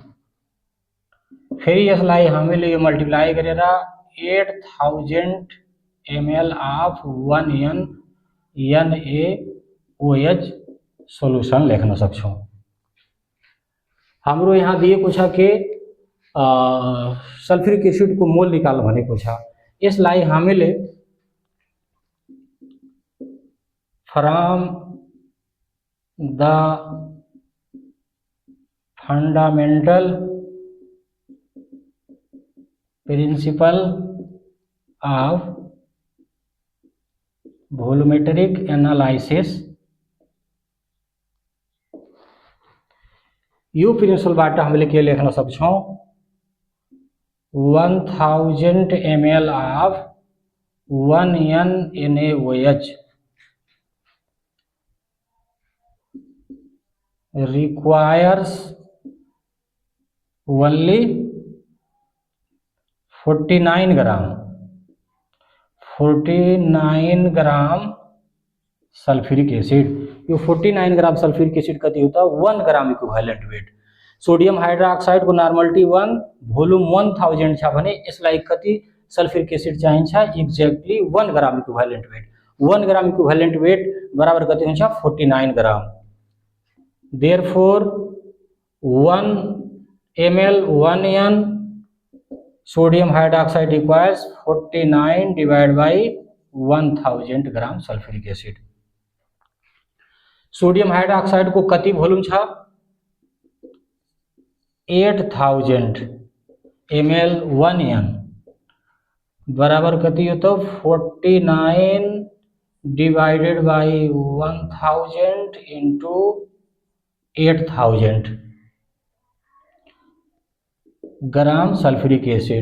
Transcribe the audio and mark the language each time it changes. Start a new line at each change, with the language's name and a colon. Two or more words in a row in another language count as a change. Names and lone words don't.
Nepali: फेरि यसलाई हामीले यो मल्टिप्लाई गरेर
English: 8000 ml of 1N NaOH solution
Nepali: लेख्न सक्छौं। हाम्रो यहाँ दिएको छ कि
English: sulphuric acid
Nepali: को मोल निकाल भनेको छ। यसलाई हामीले
English: from the fundamental principle of volumetric analysis
Nepali: यो प्रिंसिपलबाट हामीले के लेख्न सक्छौं
English: 1000 ml of 1N NaOH requires only 49 gram sulphuric acid.
Nepali: यो
English: 49 gram sulphuric acid
Nepali: कति होता
English: 1 gram equivalent weight. sodium hydroxide
Nepali: को नॉर्मलिटी 1 वोल्यूम 1000 छ भने यसलाई कति
English: sulphuric acid
Nepali: चाहिन्छ
English: exactly 1 gram equivalent weight. 1 gram equivalent weight
Nepali: बराबर कति हुन्छ 49 ग्राम।
English: therefore 1 ml 1N sodium hydroxide requires 49 divide by 1000 gram sulphuric acid. sodium hydroxide
Nepali: को कति वोल्यूम छ 8000 ml 1N बराबर कति हो तो
English: 49 divided by 1000 into 8000 gram sulphuric acid.